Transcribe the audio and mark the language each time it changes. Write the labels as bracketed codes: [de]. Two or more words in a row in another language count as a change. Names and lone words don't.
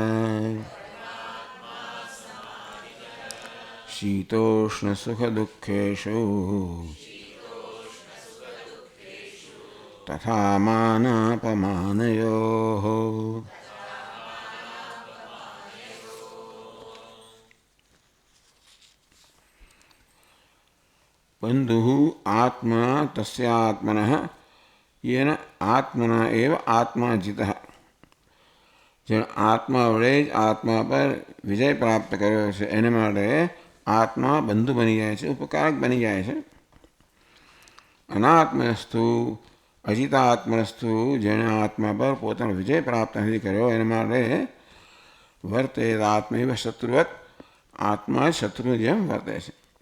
[sa] शीतोष्णसुखदुःखेषु तथा मानापमानयोः। बन्धुः आत्मा तस्यात्मनः येन आत्मना एव आत्मा जितः। [gu] જેણે આત્મા વડે જ આત્મા પર વિજય પ્રાપ્ત કર્યો છે એને માટે આત્મા બંધુ બની જાય છે, ઉપકારક બની જાય છે. [sa] અનાત્મસ્તુ અજિતાત્મસ્તુ [gu] જેણે આત્મા પર પોતાનો વિજય પ્રાપ્ત નથી કર્યો એના માટે વર્તે [sa] આત્મૈવ શત્રુવત [gu] આત્મા શત્રુ જેમ વર્તે છે.